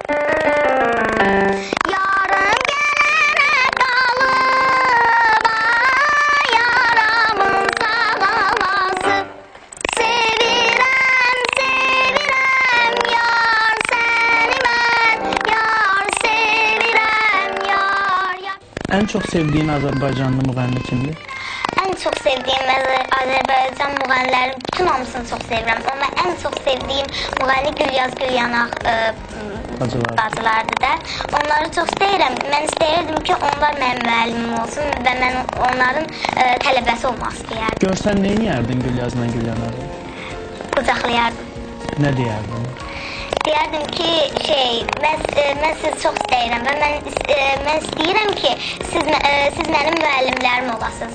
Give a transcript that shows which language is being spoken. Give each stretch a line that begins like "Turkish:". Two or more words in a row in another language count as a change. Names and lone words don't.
Azerbaijani: Yarım gələnə qalıb, ay yaramın sağlaması. Sevirəm, sevirəm, yar səni mən, yar sevirəm, yar.
Turkish: En çok sevdiğin Azerbaycanlı
Azerbaijani: müğənni kimdir?
Turkish: En çok sevdiğim
Azerbaijani: Azerbaycan müğənnilərin bütün hamısını çok sevirəm.
Turkish: Ama en çok sevdiğim
Azerbaijani: müğənni Gülyaz Gülyanaq bacılardır da. Onları çok istəyirəm. Mən istəyirdim ki, onlar mənim müəllimim olsun və mən onların tələbəsi olmaq istəyərdim. Görsən nə edərdin Gülyazla Gülyanağı? Qucaqlayardım. Nə deyərdin? Deyərdim ki, mən sizi çox istəyirəm və mən istəyirəm ki, siz mənim müəllimlərim olasınız.